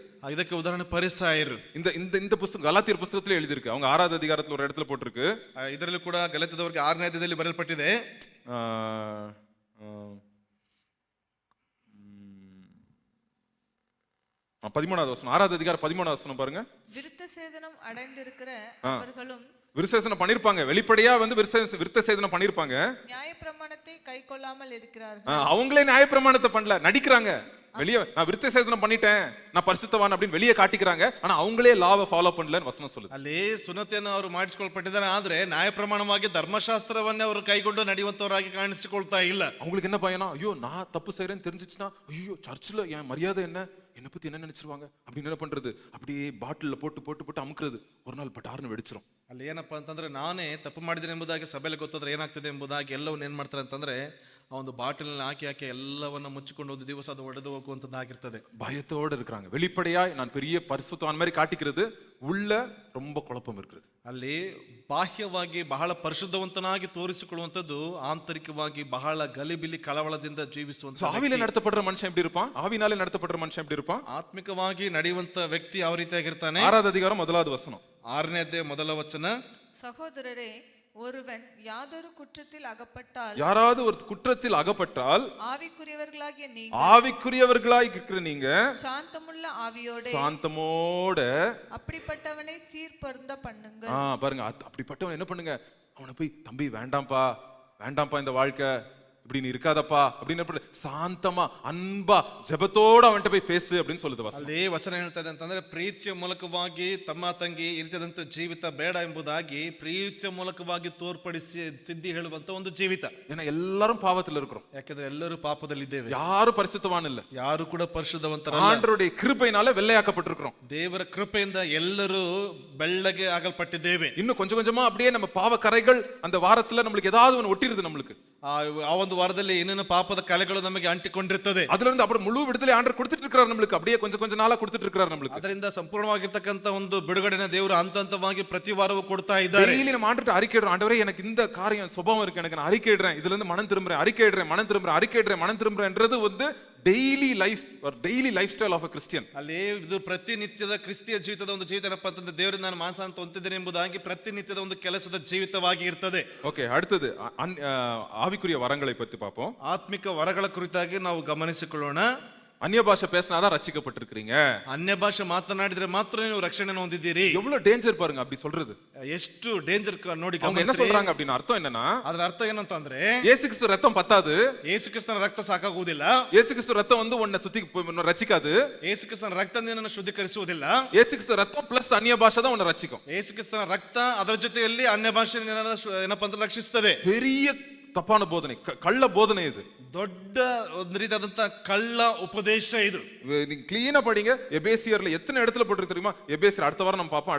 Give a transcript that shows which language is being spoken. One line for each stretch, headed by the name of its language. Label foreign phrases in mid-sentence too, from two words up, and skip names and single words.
Kannada: ಇದಕ್ಕೆ ಉದಾಹರಣೆ ಪರಿಸಾಯರು.
Tamil: இந்த இந்த இந்த புத்தகம் கலாத்தியர் புத்தகத்துல எழுதியிருக்கு. அவங்க 6வது அதிகாரத்துல ஒரு இடத்துல போட்டிருக்கு.
Kannada: ಇದರಲ್ಲಿ ಕೂಡ ಗಲಾತ್ಯದವರಿಗೆ 6ನೇ ಅಧ್ಯಾಯದಲ್ಲಿ ಬರೆಯಲ್ಪಟ್ಟಿದೆ.
Tamil: 13வது வசனம், 6வது அதிகாரம் 13வது வசனம் பாருங்க. விருத்த சேதனம் அடைந்திருக்கிற அவர்களும் விருத்தசேதனம் பண்ணிருப்பாங்க, வெளிப்படையா வந்து விருத்தசேதனம் பண்ணிருப்பாங்க, நியாயப்பிரமாணத்தை கைக்கொள்ளாமல் இருக்கிறார்கள். அவங்களே நியாயப்பிரமாணத்தை பண்ணல, நடிக்கிறாங்க. வெளியே நான் விருத்தசேதனம் பண்ணிட்டேன், நான் பரிசுத்தவான் அப்படின்னு வெளியே காட்டிக்கிறாங்க, ஆனா அவங்களே லாவை ஃபாலோ பண்ணலன்னு வசனம் சொல்லுது.
Kannada: ಅಲ್ಲಿ ಸುನ್ನತಿಯನ್ನು ಅವರು ಮಾಡಿಸಿಕೊಳ್ಪಟ್ಟಿದ್ದಾರೆ, ಆದ್ರೆ ನ್ಯಾಯ ಪ್ರಮಾಣವಾಗಿ ಧರ್ಮಶಾಸ್ತ್ರವನ್ನೇ ಅವರು ಕೈಗೊಂಡು ನಡೆಯುವಂತವರಾಗಿ ಕಾಣಿಸಿಕೊಳ್ತಾ ಇಲ್ಲ.
Tamil: அவங்களுக்கு என்ன பயனா, ஐயோ நான் தப்பு செய்யறேன்னு தெரிஞ்சிச்சுன்னா, ஐயோ சர்ச்சில் என் மரியாதை என்ன, என்னை பத்தி என்ன நினைச்சிருவாங்க அப்படின்னு என்ன பண்றது, அப்படியே பாட்டில்ல போட்டு போட்டு போட்டு அமுக்குறது, ஒரு நாள் பட்டார்னு வெடிச்சிரும்.
Kannada: ಅಲ್ಲಿ ಏನಪ್ಪಾ ಅಂತಂದ್ರೆ ನಾನೇ ತಪ್ಪು ಮಾಡಿದ್ದೇನೆ ಎಂಬುದಾಗಿ ಸಭೆಯಲ್ಲಿ ಗೊತ್ತಾದ್ರೆ ಏನಾಗ್ತದೆ ಎಂಬುದಾಗಿ ಎಲ್ಲವನ್ನ ಏನ್ ಮಾಡ್ತಾರೆ ಅಂತಂದ್ರೆ ಆ ಒಂದು ಬಾಟಲ್ನಲ್ಲಿ ಹಾಕಿ ಹಾಕಿ ಎಲ್ಲವನ್ನ ಮುಚ್ಚಿಕೊಂಡು ಒಂದು ದಿವಸ ಅದು ಒಡೆದು ಹೋಗುವಂತದ್ದಾಗಿರ್ತದೆ.
Tamil: பயத்தோடு இருக்கிறாங்க. வெளிப்படையா நான் பெரிய பரிசுத்தவான் மாதிரி காட்டிக்கிறது, உள்ள ரொம்ப குழப்பம் இருக்கிறது.
Kannada: ಅಲ್ಲಿ ಬಾಹ್ಯವಾಗಿ ಬಹಳ ಪರಿಶುದ್ಧವಂತನಾಗಿ ತೋರಿಸಿಕೊಳ್ಳುವಂತದ್ದು, ಆಂತರಿಕವಾಗಿ ಬಹಳ ಗಲಿಬಿಲಿ ಕಳವಳದಿಂದ ಜೀವಿಸುವಂತ.
Tamil: ஆவியில நடத்தப்படுற மனுஷன் எப்படி இருப்பான், ஆவினாலே நடத்தப்படுற மனுஷன் எப்படி இருப்பான்?
Kannada: ಆತ್ಮಿಕವಾಗಿ ನಡೆಯುವಂತ ವ್ಯಕ್ತಿ ಯಾವ ರೀತಿಯಾಗಿರ್ತಾನೆ?
Tamil: 6வது அதிகாரம் 1வது வசனம்.
Kannada: 6ನೇ ಅಧ್ಯಾಯ 1ನೇ ವಚನ.
Tamil: சகோதரரே, ஒருவன் யாதொரு குற்றத்தில் அகப்பட்டால், யாராவது ஒரு குற்றத்தில் அகப்பட்டால், ஆவிக்குரியவர்களாகிய நீங்க, ஆவிக்குரியவர்களாய் இருக்கிற நீங்க சாந்தமுள்ள ஆவியோட சாந்தமோட அப்படிப்பட்டவனை சீர்பொருந்த பண்ணுங்க. பாருங்க, அப்படிப்பட்டவன் என்ன பண்ணுங்க, அவனை போய் தம்பி வேண்டாம்ப்பா வேண்டாம்ப்பா இந்த வாழ்க்கை, இப்படி நீ இருக்காதப்பா அப்படின்னு சாந்தமா அன்பா ஜெபத்தோட அவன்கிட்ட போய் பேசு அப்படின்னு சொல்லுது வசனம்.
Kannada: ಅಲ್ಲಿ ವಚನ ಹೇಳ್ತಾ ಇದೆ ಅಂತಂದ್ರೆ ಪ್ರೀತಿಯ ಮೂಲಕವಾಗಿ ತಮ್ಮ ತಂಗಿ ಈ ರೀತಿಯಾದಂತ ಜೀವಿತ ಬೇಡ ಎಂಬುದಾಗಿ ಪ್ರೀತಿಯ ಮೂಲಕವಾಗಿ ತೋರ್ಪಡಿಸಿ ತಿದ್ದಿ ಹೇಳುವಂತ ಒಂದು ಜೀವಿತ.
Tamil: ஏன்னா எல்லாரும் பாவத்துல இருக்கிறோம்,
Kannada: ಯಾಕಂದ್ರೆ ಎಲ್ಲರೂ ಪಾಪದಲ್ಲಿದ್ದೇವೆ,
Tamil: யாரும் பரிசுத்தவான் இல்ல,
Kannada: ಯಾರು ಕೂಡ ಪರಿಶುದ್ಧವಂತರಲ್ಲ.
Tamil: ஆண்டவருடைய கிருபையினால வெள்ளையாக்கப்பட்டிருக்கிறோம்.
Kannada: ದೇವರ ಕೃಪೆಯಿಂದ ಎಲ್ಲರೂ ಬೆಳ್ಳಗೆ ಆಗಲ್ಪಟ್ಟಿದ್ದೇವೆ.
Tamil: இன்னும் கொஞ்சம் கொஞ்சமா அப்படியே நம்ம பாவ கரைகள் அந்த வாரத்துல நம்மளுக்கு ஏதாவது ஒன்று ஒட்டிருது நம்மளுக்கு.
Kannada: ಆ ಒಂದು ವಾರದಲ್ಲಿ ಏನೇನು ಪಾಪದ ಕಲೆಗಳು ನಮಗೆ ಅಂಟಿಕೊಂಡಿರ್ತದೆ.
Tamil: அதுல இருந்து அப்புறம் முழு விடுதலை ஆண்டவர் கொடுத்துட்டு இருக்கிறார் நம்மளுக்கு, அப்படியே கொஞ்சம் கொஞ்ச நாளா கொடுத்துட்டு இருக்கிறார் நம்மளுக்கு.
Kannada: ಅದರಿಂದ ಸಂಪೂರ್ಣವಾಗಿರ್ತಕ್ಕಂತ ಒಂದು ಬಿಡುಗಡೆನ ದೇವರು ಹಂತ ಹಂತವಾಗಿ ಪ್ರತಿ ವಾರವೂ ಕೊಡ್ತಾ ಇದ್ದಾರೆ.
Tamil: டெய்லி நம்ம ஆண்டவர்ட்ட அறிக்கையிடுறோம், ஆண்டவரே எனக்கு இந்த காரியம் சுபாவம் இருக்கு, எனக்கு நான் அறிக்கையிடுறேன், இதுல இருந்து மனம் திரும்புறேன், அறிக்கையிடுறேன், மனம் திரும்புறேன், அறிக்கையிடுறேன், மனம் திரும்புறேன்றது வந்து
English: daily life daily life style of a Christian.
Kannada: ಅಲ್ಲಿ ಇದು ಪ್ರತಿನಿತ್ಯದ ಕ್ರಿಸ್ತಿಯ ಜೀವಿತದ ಒಂದು ಜೀವಿತ ಏನಪ್ಪಾ ಅಂತಂದ್ರೆ ದೇವರಿಂದ ನಾನು ಮಾಂಸ ಅಂತ ಹೊಂದಿದ್ದೇನೆ ಎಂಬುದಾಗಿ ಪ್ರತಿನಿತ್ಯದ ಒಂದು ಕೆಲಸದ ಜೀವಿತವಾಗಿ ಇರ್ತದೆ. ಓಕೆ,
Tamil: அடுத்தது ஆவிக்குரிய வரங்களை பத்தி பார்ப்போம்.
Kannada: ಆತ್ಮಿಕ ವರಗಳ ಕುರಿತಾಗಿ ನಾವು ಗಮನಿಸಿಕೊಳ್ಳೋಣ.
Tamil: அந்நிய பாஷை பேசினாதான் ரட்சிக்கப்பட்டிருக்கிறீங்க.
Kannada: ಅನ್ಯ ಭಾಷೆ ಮಾತನಾಡಿದ್ರೆ ಮಾತ್ರ ನೀವು ರಕ್ಷಣೆಯನ್ನು ಹೊಂದಿದ್ದೀರಿ.
Tamil: எவ்வளவு டேஞ்சர் பாருங்க அப்படி சொல்றது.
Kannada: ಎಷ್ಟು ಡೇಂಜರ್ ನೋಡಿ.
Tamil: அவங்க என்ன சொல்றாங்க அப்படின்னா அர்த்தம் என்னன்னா,
Kannada: ಅದರ ಅರ್ಥ ಏನಂತ ಅಂದ್ರೆ
Tamil: இயேசு கிறிஸ்து ரத்தம் பத்தாது,
Kannada: ಯೇಸು ಕ್ರಿಸ್ತನ ರಕ್ತ ಸಾಕಾಗುವುದಿಲ್ಲ,
Tamil: இயேசு கிறிஸ்து ரத்தம் வந்து உன்னை சுத்தி ரட்சிக்காது,
Kannada: ಯೇಸು ಕ್ರಿಸ್ತನ ರಕ್ತ ನಿನ್ನನ್ನು ಶುದ್ಧೀಕರಿಸುವುದಿಲ್ಲ,
Tamil: இயேசு கிறிஸ்து ரத்தம் பிளஸ் அந்நிய பாஷை தான் உன்னை ரட்சிக்கும்.
Kannada: ಯೇಸು ಕ್ರಿಸ್ತನ ರಕ್ತ ಅದರ ಜೊತೆಯಲ್ಲಿ ಅನ್ಯ ಭಾಷೆ ಏನಪ್ಪಾ ಅಂದ್ರೆ ರಕ್ಷಿಸ್ತದೆ.
Tamil: பெரிய தப்பான போதனை, கள்ள போதனை இது.
Kannada: ದೊಡ್ಡ ಒಂದು ರೀತಿಯಾದಂತ ಕಳ್ಳ ಉಪದೇಶ ಇದು.
Tamil: நீங்க கிளீனா படிங்க. எபேசியர்ல எத்தனை இடத்துல போட்டு தெரியுமா? எபேசியர் அடுத்த வாரம் நம்ம பார்ப்போம்.